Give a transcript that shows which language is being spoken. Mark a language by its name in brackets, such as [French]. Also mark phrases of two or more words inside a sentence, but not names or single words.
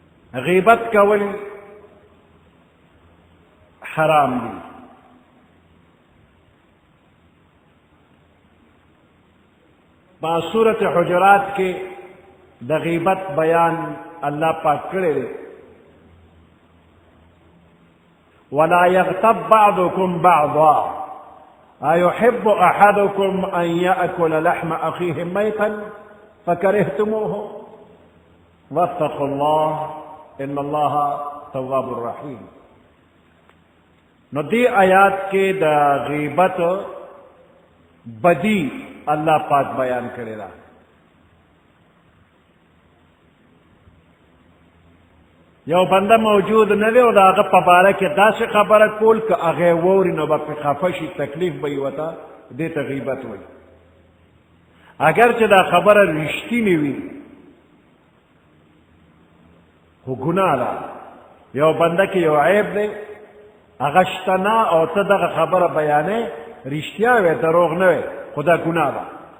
[Pashto] غیبت کول حرام دی. با سورت حجرات کے د غیبت بیان اللہ پاک کرے دے. [Arabic] ولا يغتب بعضكم بعضا أيحب أحدكم أن يأكل لحم أخيه ميتا فكرهتموه واتقوا الله إن الله تواب رحيم. [Pashto] نو دی آیات کے دا غیبت بدی اللہ پاک بیان کرے رہا. یو بندہ موجود نہ دے او دا هغه په باره کې داسې خبره کول که هغه ووري نو به پرې خفه شي، تکلیف به یې وته، دې ته غیبت وایي. اگر چې دا خبره رښتینې وي خو ګناه ده. یو بنده کې یو عیب دی هغه شته نه او ته دغه خبره بیانې، رښتیا وی دروغ نه وی، خو دا ګناه ده.